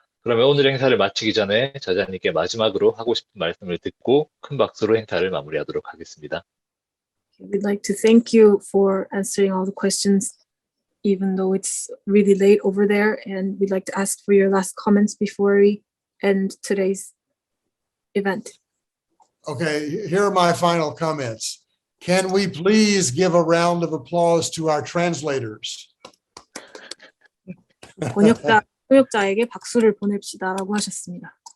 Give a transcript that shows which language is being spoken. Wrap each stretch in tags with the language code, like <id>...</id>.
<ko>그러면 오늘 행사를 마치기 전에 저자님께 마지막으로 하고 싶은 말씀을 듣고 큰 박수로 행사를 마무리하도록 하겠습니다.</ko> <en>We'd like to thank you for answering all the questions, even though it's really late over there, and we'd like to ask for your last comments before we end today's event. Okay, here are my final comments. Can we please give a round of applause to our translators?</en> <ko>통역자에게 박수를 보냅시다라고 하셨습니다.</ko>